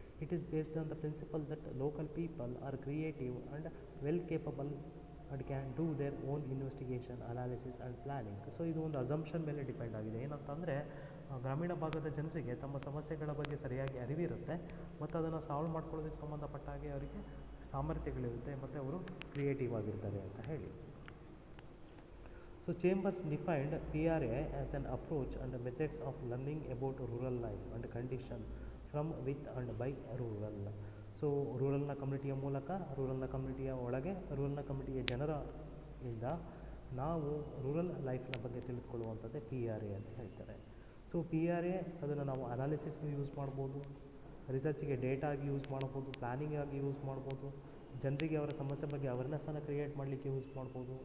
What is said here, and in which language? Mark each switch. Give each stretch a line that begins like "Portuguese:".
English: It is based on the principle that local people are creative and well capable and can do their own investigation, analysis and planning.
Kannada: So ಇದು ಒಂದು assumption ಮೇಲೆ depend ಆಗಿದೆ. ಏನಂತಂದರೆ ಗ್ರಾಮೀಣ ಭಾಗದ ಜನರಿಗೆ ತಮ್ಮ ಸಮಸ್ಯೆಗಳ ಬಗ್ಗೆ ಸರಿಯಾಗಿ ಅರಿವಿರುತ್ತೆ ಮತ್ತು ಅದನ್ನು ಸಾಲ್ವ್ ಮಾಡ್ಕೊಳ್ಳೋದಕ್ಕೆ ಸಂಬಂಧಪಟ್ಟಾಗೆ ಅವರಿಗೆ ಸಾಮರ್ಥ್ಯಗಳಿರುತ್ತೆ ಮತ್ತು ಅವರು ಕ್ರಿಯೇಟಿವ್ ಆಗಿರ್ತಾರೆ ಅಂತ ಹೇಳಿ.
English: So Chambers defined PRA as an approach and methods of learning about rural life and condition from, with and by rural.
Kannada: So ರೂರಲ್ನ ಕಮ್ಯುನಿಟಿಯ ಮೂಲಕ, ರೂರಲ್ನ ಕಮ್ಯುನಿಟಿಯ ಒಳಗೆ, ರೂರಲ್ನ ಕಮ್ಯುನಿಟಿಯ ಜನರಿಂದ ನಾವು ರೂರಲ್ ಲೈಫ್ನ ಬಗ್ಗೆ ತಿಳಿದುಕೊಳ್ಳುವಂಥದ್ದೇ PRA ಅಂತ ಹೇಳ್ತಾರೆ. ಸೊ PRA ಅದನ್ನು ನಾವು ಅನಾಲಿಸಿಸ್ಗೆ ಯೂಸ್ ಮಾಡ್ಬೋದು, ರಿಸರ್ಚ್ಗೆ ಡೇಟಾ ಆಗಿ ಯೂಸ್ ಮಾಡ್ಬೋದು, ಪ್ಲ್ಯಾನಿಂಗ್ ಆಗಿ ಯೂಸ್ ಮಾಡ್ಬೋದು, ಜನರಿಗೆ ಅವರ ಸಮಸ್ಯೆ ಬಗ್ಗೆ ಅವೇರ್ನೆಸ್ಸನ್ನು ಕ್ರಿಯೇಟ್ ಮಾಡಲಿಕ್ಕೆ ಯೂಸ್ ಮಾಡ್ಬೋದು.